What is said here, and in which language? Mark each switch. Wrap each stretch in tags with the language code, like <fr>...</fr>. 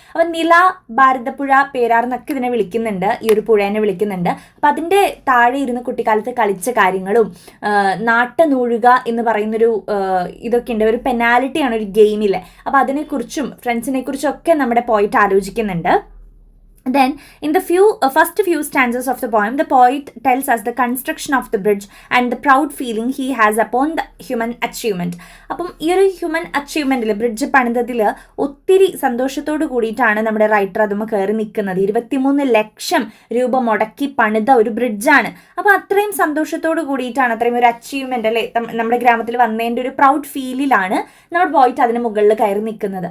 <ml>അപ്പോൾ നില, ഭാരതപ്പുഴ, പേരാർ എന്നൊക്കെ ഇതിനെ വിളിക്കുന്നുണ്ട്, ഈ ഒരു പുഴേനെ വിളിക്കുന്നുണ്ട്. അപ്പോൾ അതിൻ്റെ താഴെ ഇരുന്ന് കുട്ടിക്കാലത്ത് കളിച്ച കാര്യങ്ങളും നാട്ടനൂഴുക എന്ന് പറയുന്നൊരു ഇതൊക്കെ ഉണ്ട്, ഒരു പെനാലിറ്റിയാണ് ഒരു ഗെയിമിൽ. അപ്പോൾ അതിനെക്കുറിച്ചും ഫ്രണ്ട്സിനെ കുറിച്ചും ഒക്കെ നമ്മുടെ പോയിറ്റ് ആലോചിക്കുന്നുണ്ട്.</ml> <en>Then, in the first few stanzas of the poem, the poet tells us the construction of the bridge and the proud feeling he has upon the human achievement.</en> <ml>അപ്പം ഈ ഒരു ഹ്യൂമൻ അച്ചീവ്മെൻറ്റിൽ, ബ്രിഡ്ജ് പണിതതിൽ ഒത്തിരി സന്തോഷത്തോട് കൂടിയിട്ടാണ് നമ്മുടെ റൈറ്റർ അതുമ്മ കയറി നിൽക്കുന്നത്. 23 ലക്ഷം രൂപ മുടക്കി പണിത ഒരു ബ്രിഡ്ജാണ്. അപ്പോൾ അത്രയും സന്തോഷത്തോട് കൂടിയിട്ടാണ്, അത്രയും ഒരു അച്ചീവ്മെൻ്റ് അല്ലേ നമ്മുടെ ഗ്രാമത്തിൽ വന്നതിൻ്റെ ഒരു പ്രൗഡ് ഫീലിലാണ് നമ്മുടെ പോയിട്ട് അതിന് മുകളിൽ കയറി നിൽക്കുന്നത്.</ml>